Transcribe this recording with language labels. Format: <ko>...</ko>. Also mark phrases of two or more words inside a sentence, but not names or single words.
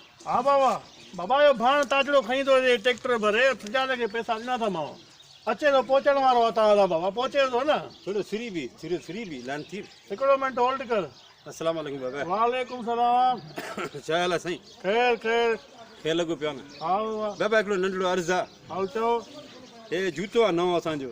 <sd>हाँ बाबा बाबा यो भाण ताजड़ो खई तो ट्रैक्टर भरे सजा के पैसा ॾिना था मां अचे तो पहुचण वारो आहे तव्हां बाबा पहुचे थो न थोड़ो फ्री भी लान थी हिकिड़ो मिंट होल्ड कर</sd> <ar>السلام عليكم بابا وعليكم السلام</ar> <sd>छा हाल आहे साईं खैर खैर खे लॻो पियो न हा बाबा बाबा हिकिड़ो नंढड़ो अर्ज़ु आहे हाल चओ हे जूतो आहे नओं असांजो</sd>